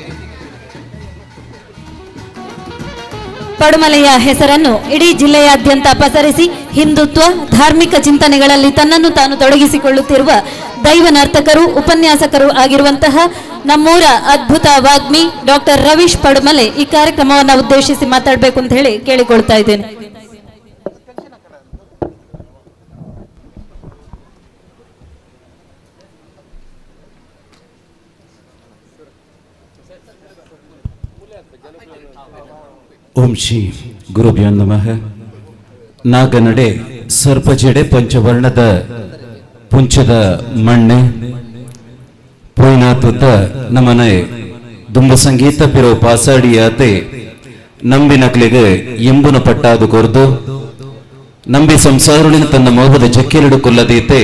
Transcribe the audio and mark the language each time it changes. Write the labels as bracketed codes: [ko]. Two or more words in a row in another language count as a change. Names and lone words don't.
[kn] ಪಡುಮಲೆಯ ಹೆಸರನ್ನು ಇಡೀ ಜಿಲ್ಲೆಯಾದ್ಯಂತ ಪಸರಿಸಿ ಹಿಂದುತ್ವ ಧಾರ್ಮಿಕ ಚಿಂತನೆಗಳಲ್ಲಿ ತನ್ನನ್ನು ತಾನು ತೊಡಗಿಸಿಕೊಳ್ಳುತ್ತಿರುವ ದೈವ ನರ್ತಕರು ಉಪನ್ಯಾಸಕರು ಆಗಿರುವಂತಹ ನಮ್ಮೂರ ಅದ್ಭುತ ವಾಗ್ಮಿ ಡಾಕ್ಟರ್ ರವೀಶ್ ಪಡುಮಲೆ ಈ ಕಾರ್ಯಕ್ರಮವನ್ನು ಉದ್ದೇಶಿಸಿ ಮಾತಾಡಬೇಕು ಅಂತ ಹೇಳಿ ಕೇಳಿಕೊಳ್ತಾ ಇದ್ದೇನೆ. [sa] ಓಂ ಶ್ರೀ ಗುರುಭ್ಯೋ ನಮಃ. [tcy] ನಾಗನಡೆ ಸರ್ಪಜಡೆ ಪಂಚವರ್ಣದ ಪುಂಚದ ಮಣ್ಣೆ ಪೋಯ್ನಾತುತ್ತ ನಮನೆ ದುಂಬ ಸಂಗೀತ ಪಿರೋ ಪಾಸಾಡಿಯಾತೆ ನಂಬಿ ನಕ್ಲಿಗೆ ಎಂಬುನ ಪಟ್ಟಾದು ಕೊರ್ದು ನಂಬಿ ಸಂಸಾರುಳಿನ ತನ್ನ ಮೋಹದ ಚಕ್ಕೆರಡು ಕೊಲ್ಲದೀತೆ